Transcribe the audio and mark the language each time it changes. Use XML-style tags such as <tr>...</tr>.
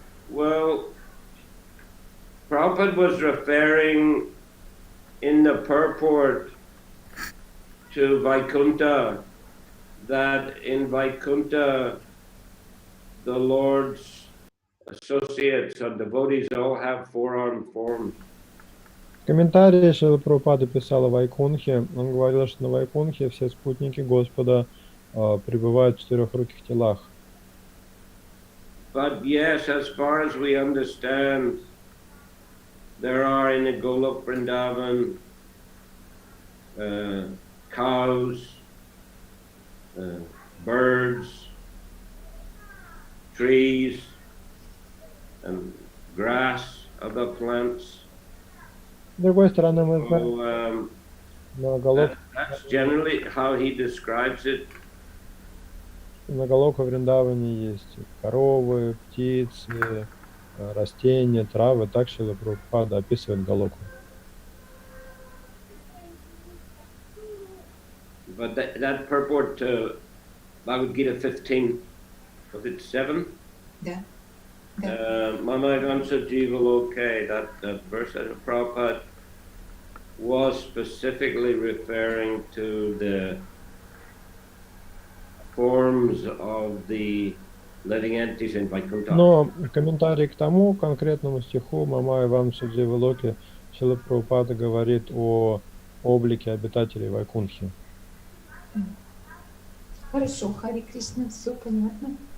<en>Well, Prabhupada was referring in the purport to Vaikuntha, that in Vaikuntha the Lord's associates or devotees all have four-armed forms.</en> <ru>В комментарии Шрила Прабхупада писал о Вайкунхе. Он говорил, что на Вайкунхе все спутники Господа пребывают в четырехруких телах.</ru> <en>But yes, as far as we understand, there are in the Golok Vrindavan cows, birds, trees, and grass, other plants.</en> <ru>С другой стороны, мы знаем, на</ru> <en>That's generally how he describes it.</en> <ru>На Галока Вриндаване есть коровы, птицы, растения, травы. Так Шрила Прабхупада описывает Галоку.</ru> <en>But that purport to Bhagavad Gita 15, was it 7?</en> <ru>Да.</ru> <en>Mamagansa Jiva Loke, that verse of Prabhupada was specifically referring to the forms of the living entities in Vaikuntha.</en> <ru>Но комментарий к тому конкретному стиху Мамая Вамса Джива Локи Шрила Прабхупада говорит о облике обитателей Вайкунхи. Хорошо, Хари Кришна, все понятно.</ru>